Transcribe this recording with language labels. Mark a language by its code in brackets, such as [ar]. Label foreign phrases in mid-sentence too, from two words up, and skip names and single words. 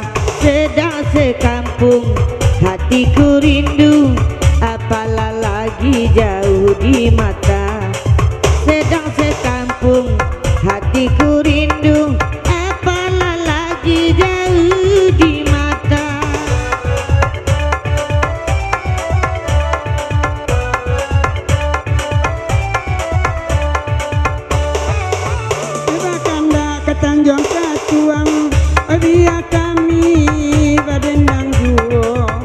[ms] Sedang sekampung hatiku rindu, apalah lagi jauh di mata. Sedang sekampung hatiku rindu, apalah lagi jauh di mata. [min] Kanda ke Tanjung Katuang, biar kami badendang juo.